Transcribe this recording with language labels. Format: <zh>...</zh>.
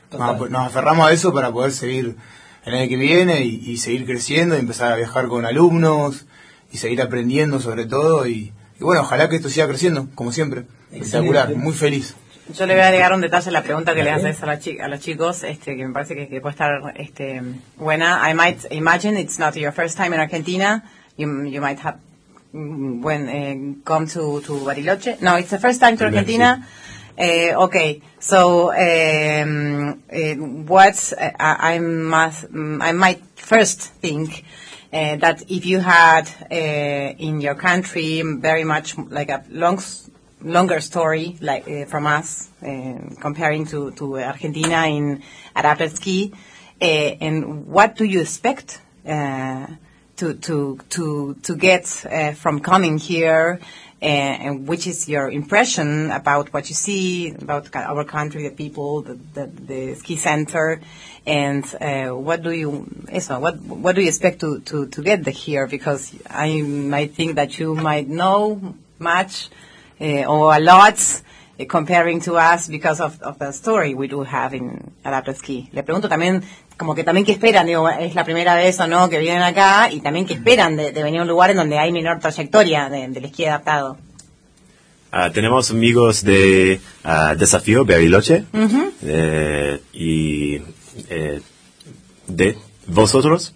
<es>Nos aferramos a eso para poder seguir el año que viene, y seguir creciendo, y empezar a viajar con alumnos, y seguir aprendiendo sobre todo, y bueno, ojalá que esto siga creciendo, como siempre. Espectacular, muy feliz. Yo le voy a agregar un detalle a la pregunta que le haces a los chicos, que me parece que puede estar buena.</es> <en>I might imagine it's not your first time in Argentina. You might have come to Bariloche. No, it's the first time to Argentina. Okay. So I might first think that if you had in your country very much like a longer story, like from us, comparing to Argentina in adaptive ski, and what do you expect to get from coming here, and which is your impression about what you see about our country, the people, the ski center, and what do you expect to get here? Because I might think that you might know much. Or a lot comparing to us because of the story we do have in adaptive ski.</en> <es>Le pregunto también como que también qué esperan, digo, es la primera vez o no que vienen acá, y también qué esperan de venir a un lugar en donde hay menor trayectoria del esquí adaptado. Tenemos amigos de Desafío Bariloche, uh-huh. De vosotros.</es>